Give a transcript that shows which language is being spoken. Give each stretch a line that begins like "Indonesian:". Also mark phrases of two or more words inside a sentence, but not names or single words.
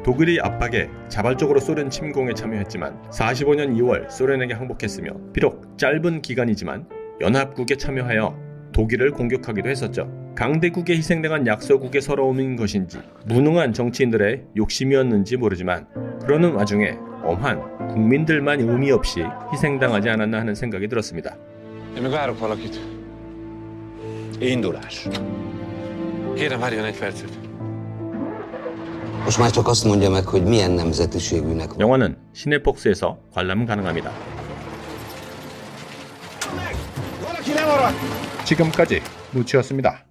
Korean: 독일의 압박에 자발적으로 소련 침공에 참여했지만 45년 2월 소련에게 항복했으며, 비록 짧은 기간이지만 연합국에 참여하여 독일을 공격하기도 했었죠. 강대국에 희생당한 약소국의 서러움인 것인지 무능한 정치인들의 욕심이었는지 모르지만, 그러는 와중에 엄한 국민들만 의미 없이 희생당하지 않았나 하는 생각이 들었습니다.
Hungarian: Én meg várok valakit. Indulás. Kérem, várjon egy percet. Most már csak azt mondja meg, hogy milyen nemzetiségűnek van.
Korean: 영화는 시네폭스에서 관람 가능합니다. 지금까지 루치였습니다.